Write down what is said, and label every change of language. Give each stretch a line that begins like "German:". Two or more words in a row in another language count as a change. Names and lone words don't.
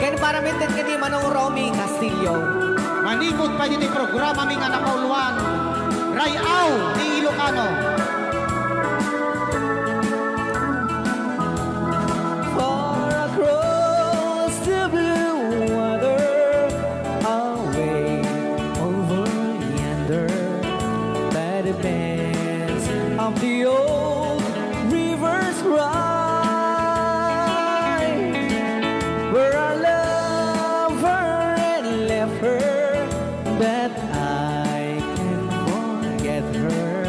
Iloko: Maramitin ka di Manong Romy Castillo. Manimot pa dito programa mi nga napauluan. Rayaw ni Ilocano.
English: Far across the blue water, away over yonder, by the banks of the old rivers ride, where I love her and left her, but I can't forget her.